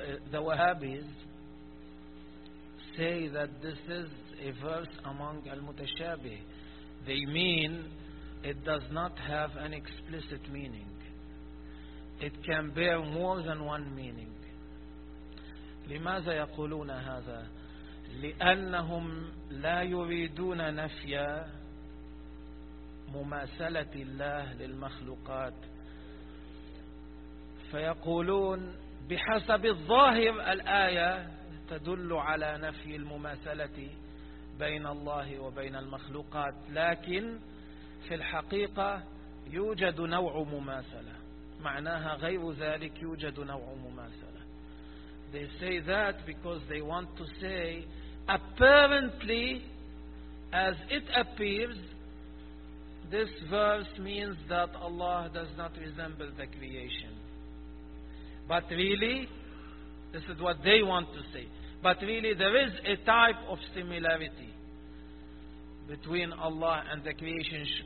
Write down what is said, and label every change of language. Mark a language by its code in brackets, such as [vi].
[en] The Wahhabis say that this is a verse among al-mutashabih. They mean it does not have an explicit meaning. It can bear more than one meaning. [ar] لماذا يقولون هذا؟ لأنهم لا يريدون نفي مماثلة الله للمخلوقات. فيقولون بحسب الظاهر الآية تدل على نفي المماثلة بين الله وبين المخلوقات، لكن في الحقيقة يوجد نوع مماثلة. معناها غير ذلك يوجد نوع مماثلة. [en] They say that because they want to say apparently as it appears this verse means that Allah does not resemble the creation. But really, this is what they want to say. But really there is a type of similarity between Allah and the creation.